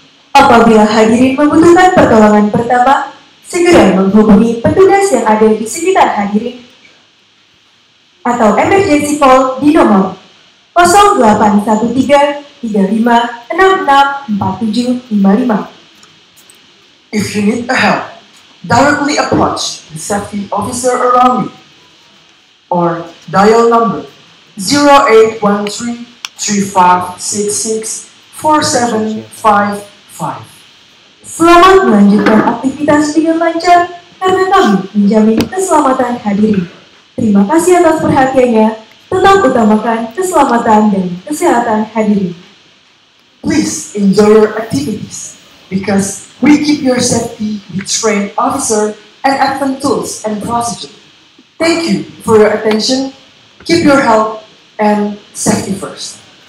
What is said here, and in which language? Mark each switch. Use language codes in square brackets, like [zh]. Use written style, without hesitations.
[id] Apabila hadirin membutuhkan pertolongan pertama, segera menghubungi petugas yang ada di sekitar hadirin atau [en] emergency call [id] di nomor 0813 35 66 4755. [en] If you need a help, directly approach the safety officer around you or dial number 0813 3566 4755. [id] Selamat melanjutkan aktivitas dengan lancar karena kami menjamin keselamatan hadirin. Terima kasih atas perhatiannya. Tetap utamakan keselamatan dan kesehatan hadirin. [en] Please enjoy your activities because we keep your safety with trained officer and advanced tools and procedure. Thank you for your attention. Keep your health and safety first.